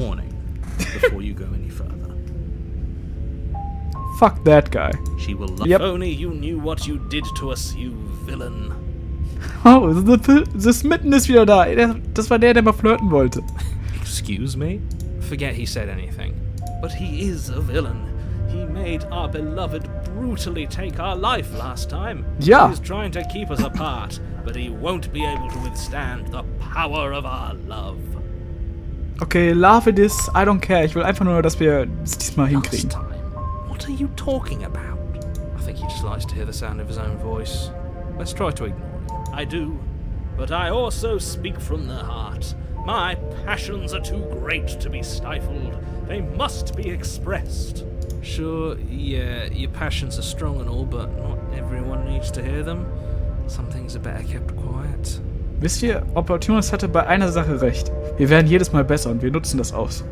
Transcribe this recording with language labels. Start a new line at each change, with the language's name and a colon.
English: warning before you go any further. Fuck that guy. She will love. Yep. If only you knew what you did to us, you villain.
German: Oh, The Smitten ist wieder da. Das war der mal flirten wollte.
English: Excuse me? Forget he said anything. But he is a villain. He made our beloved brutally take our life last time.
German: Ja.
English: He's trying to keep us apart, but he won't be able to withstand the power of our love. Okay, love it is. I don't care.
German: Ich will einfach nur, dass wir es diesmal hinkriegen.
English: Last time? What are you talking about? I think he just likes to hear the sound of his own voice. Let's try to ignore him. I do, but I also speak from the heart. My passions are too great to be stifled. They must be expressed. Sure, yeah, your passions are strong and all, but not everyone needs to hear them. Some things are better kept quiet.
German: Wisst ihr, Opportunist hatte bei einer Sache recht. Wir werden jedes Mal besser und wir nutzen das aus.